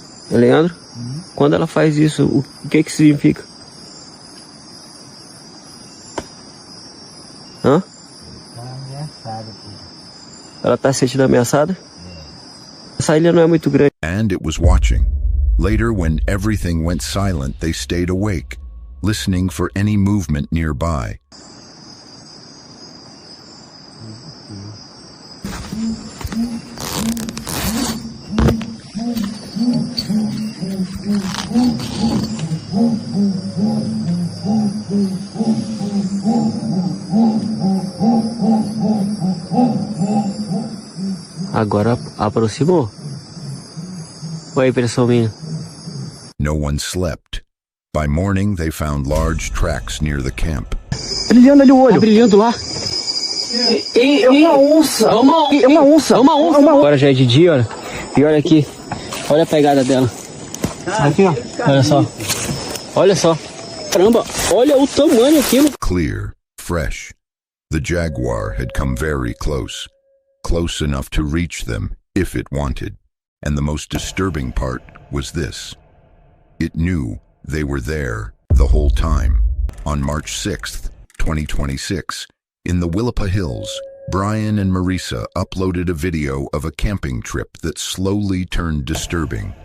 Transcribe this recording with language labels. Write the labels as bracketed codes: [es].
[pt] Leandro, quando ela faz isso, o que que significa? Hã? Tá ameaçada aqui. Ela tá se sentindo ameaçada? Essa ilha não é muito grande. [en] And it was watching. Later, when everything went silent, they stayed awake, listening for any movement nearby. [pt] Agora aproximou. Qual é a impressão minha? [en] No one slept. By morning, they found large tracks near the camp. [pt] Brilhando ali o olho. Tá brilhando lá. É uma onça. É uma onça. É uma onça. Agora já é de dia, olha. E olha aqui. Olha a pegada dela. Aqui, ó. Olha só. Olha só. Caramba, olha o tamanho aquilo. [en] Clear, fresh. The jaguar had come very close. Close enough to reach them if it wanted. And the most disturbing part was this. It knew they were there the whole time. On March 6th, 2026, in the Willapa Hills, Brian and Marisa uploaded a video of a camping trip that slowly turned disturbing.